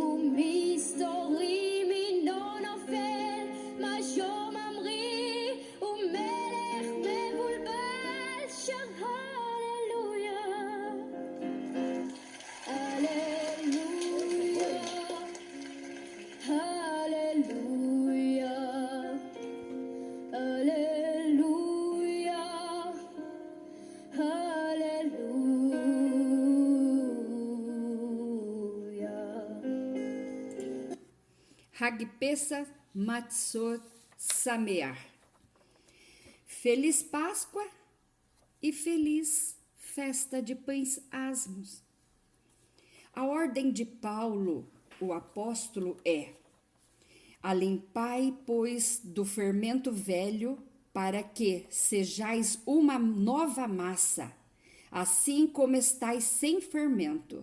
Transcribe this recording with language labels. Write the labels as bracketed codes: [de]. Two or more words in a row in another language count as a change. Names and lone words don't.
[he] ומסתורי, מינו נופל, משהו ממריא, ומלך מבולבל שר הללויה, הללויה, הללויה, הללויה, הללויה. חג פסח מצות שמח. [pt] Feliz Páscoa e feliz festa de pães asmos. A ordem de Paulo, o apóstolo, é: alimpai, pois, do fermento velho, para que sejais uma nova massa, assim como estáis sem fermento.